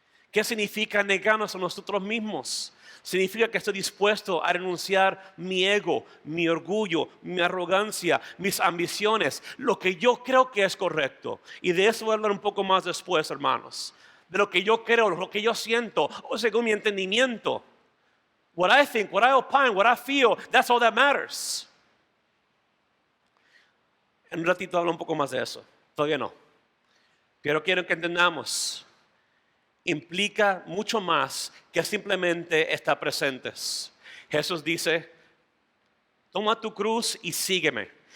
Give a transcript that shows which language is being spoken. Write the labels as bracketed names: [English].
[Spanish] ¿Qué significa negarnos a nosotros mismos? Significa que estoy dispuesto a renunciar mi ego, mi orgullo, mi arrogancia, mis ambiciones, lo que yo creo que es correcto. Y de eso voy a hablar un poco más después, hermanos. De lo que yo creo, lo que yo siento, o según mi entendimiento. [English] What I think, what I opine, what I feel, that's all that matters. [Spanish] En un ratito hablo un poco más de eso. Todavía no. Pero quiero que entendamos. Implica mucho más que simplemente estar presentes. Jesús dice, toma tu cruz y sígueme.